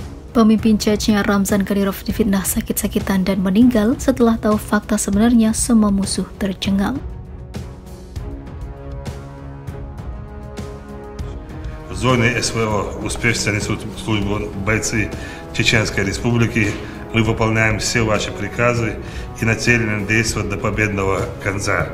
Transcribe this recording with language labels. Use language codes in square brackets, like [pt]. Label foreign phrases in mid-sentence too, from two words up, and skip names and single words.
[id] Pemimpin Chechnya Ramzan Kadyrov difitnah sakit-sakitan dan meninggal setelah tahu fakta sebenarnya semua musuh tercengang. [ru] В зоне СВО успешно несут службу бойцы Чеченской Республики. Мы выполняем все ваши приказы и нацелены действовать до победного конца.